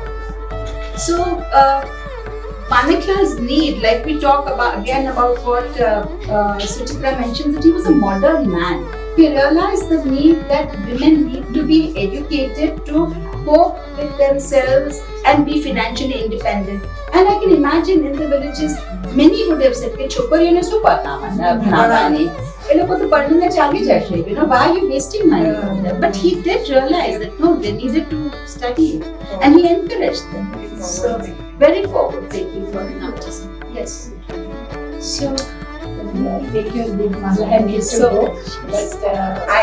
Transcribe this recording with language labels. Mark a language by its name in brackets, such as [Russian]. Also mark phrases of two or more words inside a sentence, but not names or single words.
[English] So Maneklal's need, like we talk about what Suchitra mentioned, that he was a modern man. He realized the need that women need to be educated to cope with themselves and be financially independent. And I can imagine in the villages, many would have said, [Gujarati] "કે છોકરીઓ ને શું પઢના ભણાવવાની. એ લોકો તો પરણીને ચાલી જશે. [English] You know, why are you wasting money on them?" But he did realize that no, they needed to study it, and he encouraged them. So very forward thinking for an artist. Yes. So Take your leave, Mother. I need to So, go. But I